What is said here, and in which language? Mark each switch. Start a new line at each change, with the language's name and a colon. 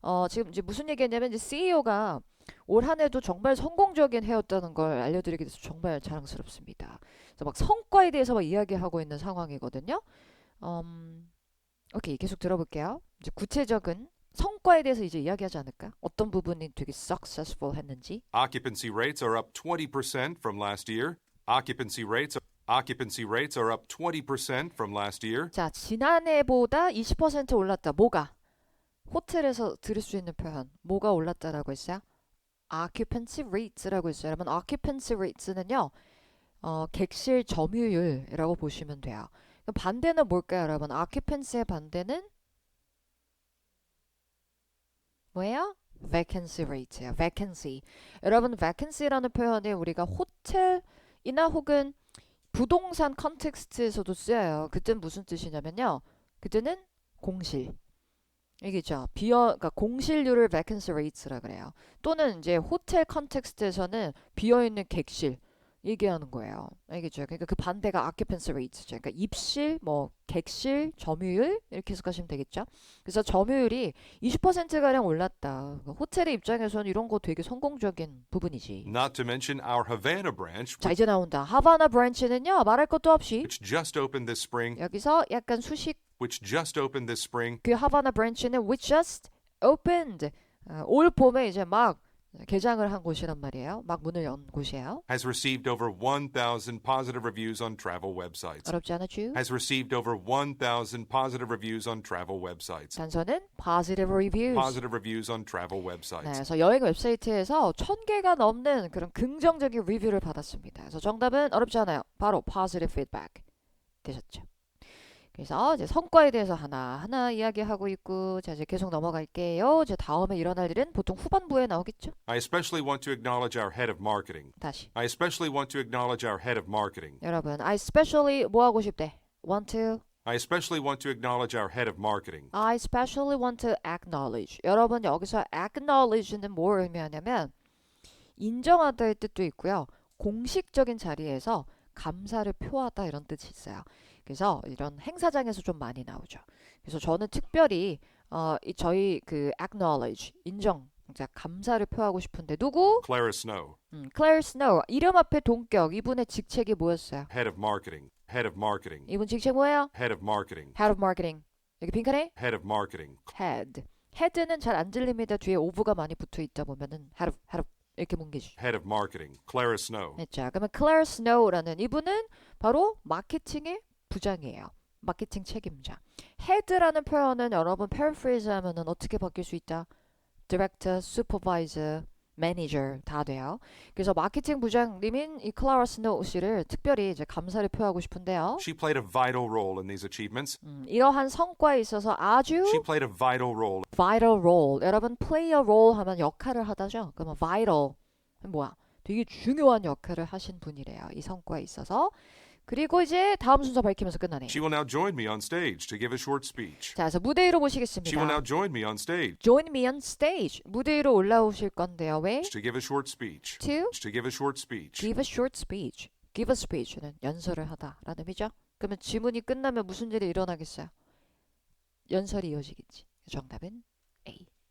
Korean: 지금 이제 무슨 얘기했냐면 이제 CEO가 올 한 해도 정말 성공적인 해였다는 걸 알려드리게 돼서 정말 자랑스럽습니다. 그래서 막 성과에 대해서 막 이야기하고 있는 상황이거든요. 오케이, 계속 들어볼게요. 이제 구체적인 성과에 대해서 이제 이야기하지 않을까? 어떤 부분이 되게 successful 했는지.
English: Occupancy rates are up 20% from last year. Occupancy rates are up 20% from last year.
Korean: 자, 지난해보다 20% 올랐다. 뭐가? 호텔에서 들을 수 있는 표현. 뭐가 올랐다라고 했어요? occupancy rates라고 했어요. 여러분, occupancy rates는요. 객실 점유율이라고 보시면 돼요. 그럼 반대는 뭘까요, 여러분? occupancy의 반대는 뭐예요?
English: vacancy rate예요. vacancy.
Korean: 여러분, vacancy라는 표현이 우리가 호텔이나 혹은 부동산 컨텍스트에서도 쓰여요. 그때는 무슨 뜻이냐면요. 그때는 공실. 이게죠. 그러니까 공실률을 vacancy rates라 그래요. 또는 이제 호텔 컨텍스트에서는 비어있는 객실 얘기하는 거예요. 알겠죠? 그러니까 그 반대가 occupancy rate죠. 그러니까 입실, 객실, 점유율 이렇게 해석하시면 되겠죠. 그래서 점유율이 20%가량 올랐다. 호텔의 입장에서는 이런 거 되게 성공적인 부분이지.
English: Not to mention our Havana branch,
Korean: 자, 이제 나온다. 하바나 브랜치는요. 말할 것도 없이
English: which just opened this spring.
Korean: 여기서 약간 수식
English: Which just opened this spring.
Korean: 그 하바나 브랜치는
English: which just opened
Korean: 올 봄에 이제 막 개장을 한 곳이란 말이에요. 막 문을 연 곳이에요.
English: Has received over 1,000 positive reviews on travel websites.
Korean: 어렵지 않았죠?
English: Has received over 1,000 positive reviews on travel websites.
Korean: 단서는
English: positive reviews. Positive reviews on travel
Korean: 네,
English: websites.
Korean: 그래서 여행 웹사이트에서 1000개가 넘는 그런 긍정적인 리뷰를 받았습니다. 그래서 정답은 어렵지 않아요. 바로 positive feedback 되셨죠. 그래서 이제 성과에 대해서 하나하나 이야기하고 있고 자 이제 계속 넘어갈게요. 이제 다음에 일어날 일은 보통 후반부에 나오겠죠.
English: I especially want to acknowledge our head of marketing.
Korean: 다시
English: I especially want to acknowledge our head of marketing.
Korean: 여러분
English: I especially
Korean: 뭐 하고 싶대?
English: want to I especially want to acknowledge our head of marketing. I especially want to acknowledge
Korean: 여러분 여기서 acknowledge는 뭘 의미하냐면 인정하다의 뜻도 있고요. 공식적인 자리에서 감사를 표하다 이런 뜻이 있어요. 그래서 이런 행사장에서 좀 많이 나오죠. 그래서 저는 특별히 저희 그 acknowledge 인정, 감사를 표하고 싶은데 누구?
English: Clara Snow,
Korean: Claire Snow 이름 앞에 동격 이분의 직책이 뭐였어요?
English: head of marketing. Head of marketing.
Korean: 이분 직책 뭐예요?
English: Head of marketing. Head of Marketing. 여기 빈칸에 Head of marketing.
Korean: Head. Head는 잘 안 들립니다. 뒤에 of가 많이 붙어 있다 보면은 head of 이렇게 뭉개주죠.
English: Head of Marketing, Clara Snow.
Korean: 자, 그러면 Claire Snow라는 이분은 바로 마케팅의 부장이에요. 마케팅 책임자. Head라는 표현은 여러분 paraphrase 하면은 어떻게 바뀔 수 있다?
English: Director, Supervisor, Manager
Korean: 다 돼요. 그래서 마케팅 부장님인 이 클라라 스노우 씨를 특별히 이제 감사를 표하고 싶은데요.
English: She played a vital role in these achievements.
Korean: 이러한 성과에 있어서 아주
English: She played a vital role. vital role.
Korean: 여러분
English: play a role
Korean: 하면 역할을 하다죠. 그러면 vital 뭐야? 되게 중요한 역할을 하신 분이래요. 이 성과에 있어서. 그리고 이제 다음 순서 밝히면서 끝나네.
English: She will now join me on stage to give a short speech.
Korean: 자, 그래서 무대 위로
English: She will now
Korean: 모시겠습니다.
English: join me on stage Join me on stage.
Korean: 무대 위로 올라오실 건데요. 왜?
English: to give a short speech. To To give a short speech. give a short speech. give a speech
Korean: 는 연설을 하다라는 의미죠. 그러면 지문이 끝나면 무슨 일이 일어나겠어요? 연설이 이어지겠지. 정답은 A.